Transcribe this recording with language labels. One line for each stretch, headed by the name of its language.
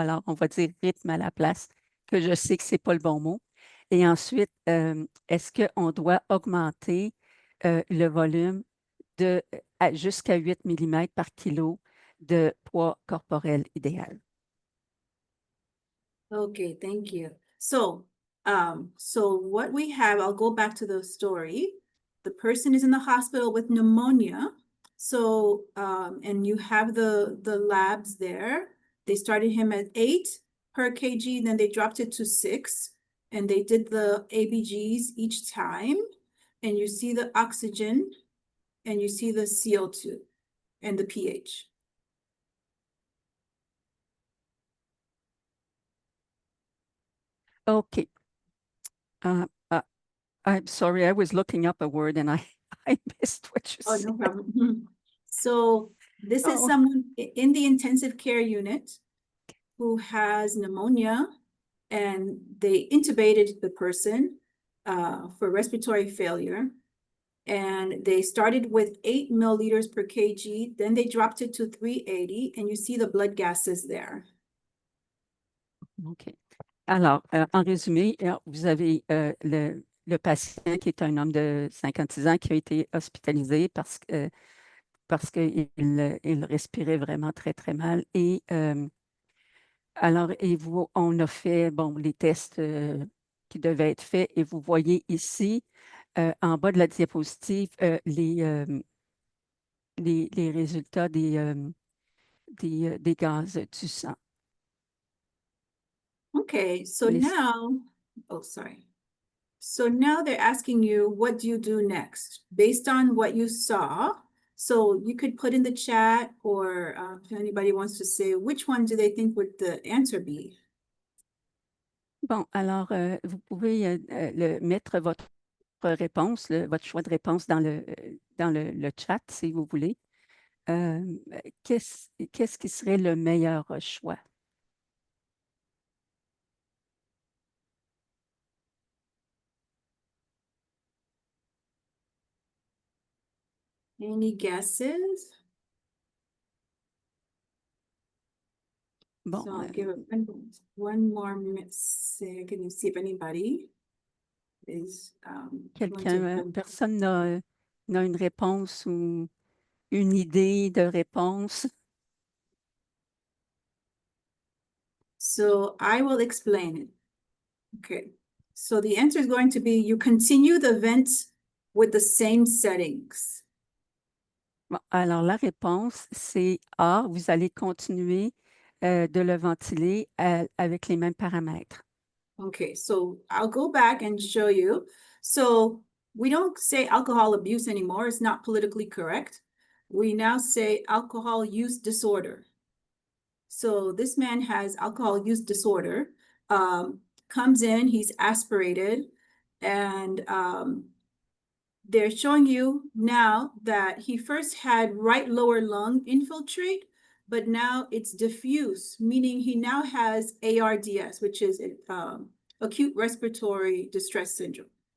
French: Alors, on va dire rythme à la place, que je sais que ce n'est pas le bon mot. Et ensuite, est-ce qu'on doit augmenter le volume jusqu'à 8 millimètres par kilo de poids corporel idéal?
English: Okay, thank you. So what we have, I'll go back to the story. The person is in the hospital with pneumonia. So, and you have the labs there. They started him at 8 per kg, then they dropped it to 6, and they did the ABGs each time. And you see the oxygen, and you see the CO2 and the pH. OK. I'm sorry, I was looking up a word and I, I missed what you Oh, said. no problem. So this is Oh. someone in the intensive care unit who has pneumonia, and they intubated the person for respiratory failure. And they started with 8 milliliters per kg, then they dropped it to 380, and you see the blood gases there. OK.
French: Alors, en résumé, vous avez le patient qui est un homme de 56 ans qui a été hospitalisé parce qu'il il respirait vraiment très, très mal. Et alors, on a fait les tests qui devaient être faits et vous voyez ici, en bas de la diapositive, les résultats des gaz du sang.
English: Okay, so
French: Les-
English: now, oh, sorry. So now they're asking you, what do you do next? Based on what you saw, so you could put in the chat, or if anybody wants to say, which one do they think would the answer be?
French: Bon, alors, vous pouvez mettre votre réponse, votre choix de réponse dans le chat, si vous voulez. Qu'est-ce qui serait le meilleur choix?
English: Any guesses?
French: Bon,
English: So I'll give it one more second to see if anybody. is going
French: Quelqu'un,
English: to.
French: personne n'a une réponse ou une idée de réponse?
English: So I will explain it. Okay. So the answer is going to be you continue the vent with the same settings.
French: Bon, alors, la réponse, c'est A, vous allez continuer de le ventiler avec les mêmes paramètres.
English: Okay, so I'll go back and show you. So we don't say alcohol abuse anymore. It's not politically correct. We now say alcohol use disorder. So this man has alcohol use disorder, comes in, he's aspirated, and they're showing you now that he first had right lower lung infiltrate, but now it's diffuse, meaning he now has ARDS, which is acute respiratory distress syndrome.